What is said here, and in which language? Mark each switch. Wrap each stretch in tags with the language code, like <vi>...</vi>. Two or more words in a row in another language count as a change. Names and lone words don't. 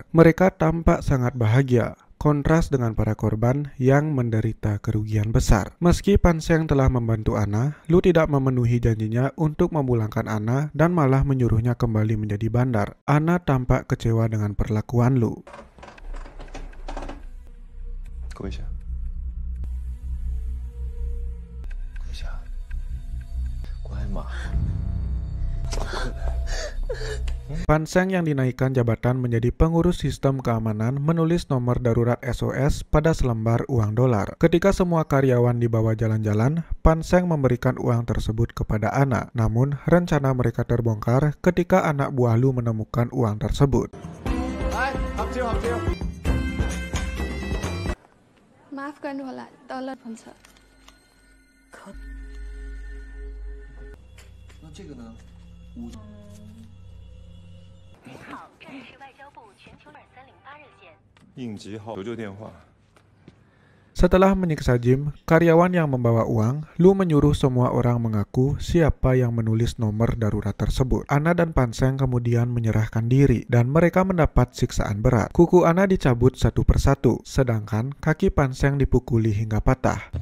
<id>Mereka tampak sangat bahagia, kontras dengan para korban yang menderita kerugian besar. Meski Pan Seng telah membantu Ana, Lu tidak memenuhi janjinya untuk memulangkan Ana dan malah menyuruhnya kembali menjadi bandar. Ana tampak kecewa dengan perlakuan Lu.</id> <zh>跪下，跪下，乖嘛。</zh> <id>Pan Seng yang dinaikkan jabatan menjadi pengurus sistem keamanan menulis nomor darurat SOS pada selembar uang dolar. Ketika semua karyawan dibawa jalan-jalan, Pan Seng memberikan uang tersebut kepada Ana. Namun, rencana mereka terbongkar ketika anak buah Lu menemukan uang tersebut. Maafkan Wala, tolong Pansa.</id> <zh>那这个呢？您好，这里是外交部全球2308热线。应急号求救电话。</zh> <id>Setelah menyiksa Jim, karyawan yang membawa uang, Lu menyuruh semua orang mengaku siapa yang menulis nomor darurat tersebut. Ana dan Pan Seng kemudian menyerahkan diri, dan mereka mendapat siksaan berat. Kuku Ana dicabut satu persatu, sedangkan kaki Pan Seng dipukuli hingga patah.</id>